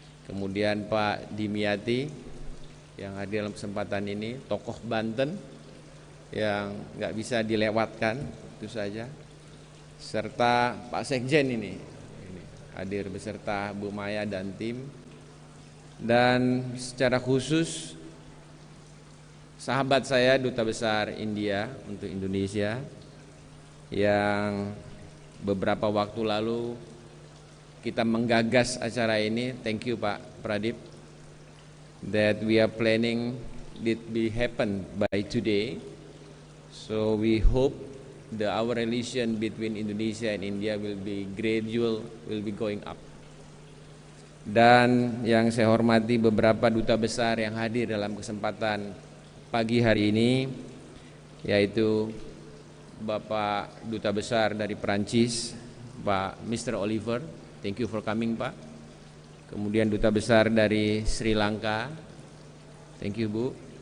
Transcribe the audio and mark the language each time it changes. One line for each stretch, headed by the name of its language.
Indonesian: kemudian Pak Dimyati yang hadir dalam kesempatan ini, tokoh Banten yang nggak bisa dilewatkan itu saja, serta Pak Sekjen ini hadir beserta Bu Maya dan tim, dan secara khusus sahabat saya Duta Besar India untuk Indonesia yang beberapa waktu lalu kita menggagas acara ini.
English: Thank you Pak Pradip, that we are planning it be happen by today. So we hope our relation between Indonesia and India will be gradual, will be going up.
Indonesian: Dan yang saya hormati beberapa duta besar yang hadir dalam kesempatan pagi hari ini, yaitu Bapak Duta Besar dari Perancis, Pak Mr. Oliver,
English: thank you for coming
Indonesian: Pak. Kemudian Duta Besar dari Sri Lanka,
English: thank you
Indonesian: Bu.